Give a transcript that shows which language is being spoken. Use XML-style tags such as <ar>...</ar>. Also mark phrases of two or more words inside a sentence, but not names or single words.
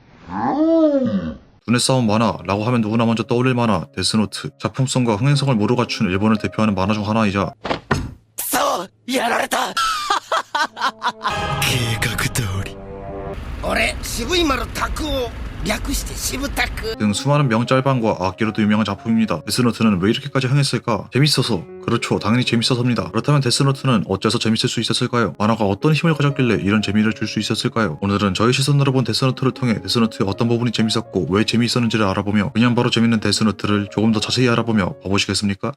<ko>눈에 싸움 만화 라고 하면 누구나 먼저 떠올릴 만화 데스노트. 작품성과 흥행성을 모두 갖춘 일본을 대표하는 만화 중 하나이자</ko> <ja>そうやられた計画通り俺渋い丸拓を略して渋拓</ja> <ko>등 수많은 명짤방과 악기로도 유명한 작품입니다. 데스노트는 왜 이렇게까지 흥했을까? 재밌어서. 그렇죠, 당연히 재밌어서입니다. 그렇다면 데스노트는 어째서 재밌을 수 있었을까요? 만화가 어떤 힘을 가졌길래 이런 재미를 줄 수 있었을까요? 오늘은 저희 시선으로 본 데스노트를 통해 데스노트의 어떤 부분이 재밌었고 왜 재미있었는지를 알아보며 그냥 바로 재밌는 데스노트를 조금 더 자세히 알아보며 봐보시겠습니까?</ko>